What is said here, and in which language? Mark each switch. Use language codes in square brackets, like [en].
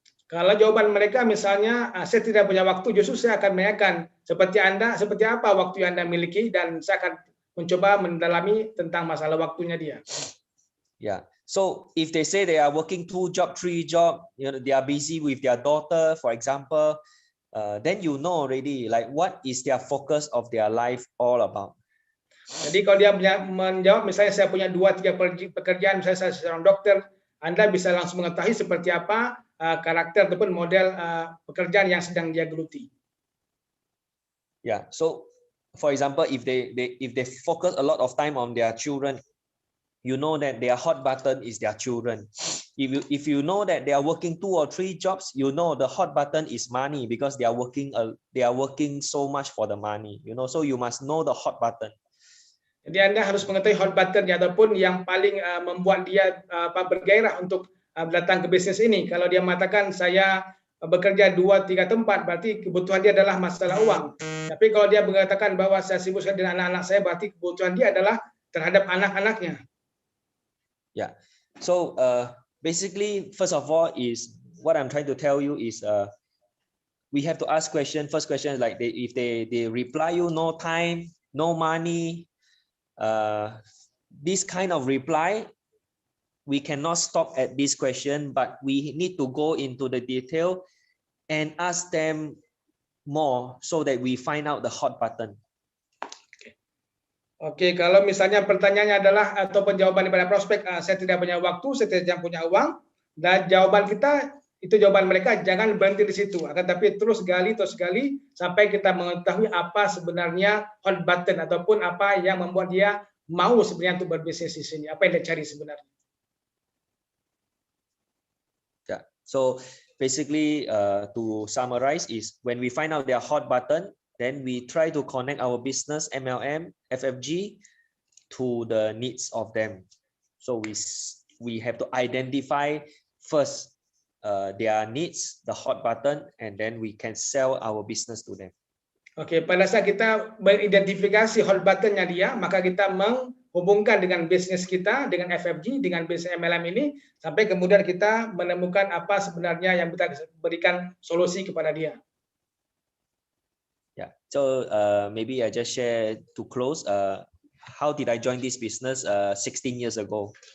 [id] Kalau jawaban mereka misalnya saya tidak punya waktu, justru saya akan menanyakan seperti apa waktu yang Anda miliki, dan saya akan mencoba mendalami tentang masalah waktunya dia. [en] Yeah. So if they say they are working 2 job, 3 job, they are busy with their daughter, for example, then you know already like what is their focus of their life all about. [id] Jadi kalau dia menjawab misalnya saya punya 2-3 pekerjaan, misalnya saya seorang dokter, Anda bisa langsung mengetahui seperti apa karakter ataupun model pekerjaan yang sedang dia geluti. [en] Yeah. So for example, if they focus a lot of time on their children, you know that their hot button is their children. If you know that they are working 2 or 3 jobs, you know the hot button is money because they are working so much for the money. So you must know the hot button. [id] Jadi Anda harus mengetahui hot button-nya ataupun yang paling membuat dia bergairah untuk datang ke bisnis ini. Kalau dia mengatakan saya bekerja 2-3 tempat, berarti kebutuhan dia adalah masalah uang. Tapi kalau dia mengatakan bahwa saya sibuk sekali dengan anak-anak saya, berarti kebutuhan dia adalah terhadap anak-anaknya. [en] Yeah. So basically, first of all, is what I'm trying to tell you is we have to ask question. First question is like if they reply you no time, no money, this kind of reply, we cannot stop at this question, but we need to go into the detail and ask them more so that we find out the hot button. [id] Oke, kalau misalnya pertanyaannya adalah ataupun jawaban daripada prospek, saya tidak punya waktu, saya tidak punya uang, dan jawaban kita itu jawaban mereka jangan berhenti di situ, akan tapi terus gali sampai kita mengetahui apa sebenarnya hot button ataupun apa yang membuat dia mau sebenarnya untuk berbisnis di sini, apa yang dia cari sebenarnya. [en] Yeah. So basically, to summarize is when we find out their hot button, then we try to connect our business MLM, FFG to the needs of them. So we have to identify first their needs, the hot button, and then we can sell our business to them. [id] Oke, pada saat kita mengidentifikasi hot buttonnya dia, maka kita menghubungkan dengan bisnis kita, dengan FFG, dengan bisnis MLM ini, sampai kemudian kita menemukan apa sebenarnya yang kita berikan solusi kepada dia. [en] Yeah. So maybe I just share to close. How did I join this business 16 years ago?